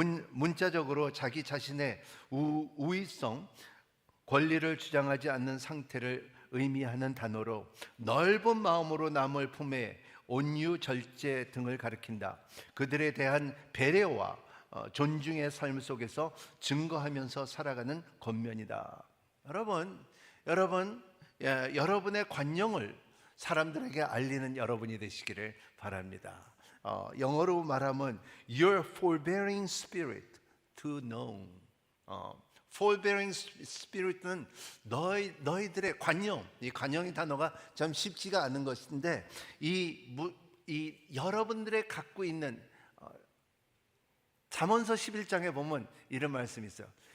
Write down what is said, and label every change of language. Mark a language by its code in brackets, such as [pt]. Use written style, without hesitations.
[ko] 문자적으로 자기 자신의 우위성, 권리를 주장하지 않는 상태를 의미하는 단어로 넓은 마음으로 남을 품에 온유, 절제 등을 가리킨다. 그들에 대한 배려와 존중의 삶 속에서 증거하면서 살아가는 겉면이다. 여러분의 관용을 사람들에게 알리는 여러분이 되시기를 바랍니다. 영어로 말하면 [en] Your forbearing spirit to know. [ko] forbearing spirit은 너희들의 관용, 이 관용이 단어가 참 쉽지가 않은 것인데 이 여러분들의 갖고 있는 잠언서 11장에 보면 이런 말씀이 있어요.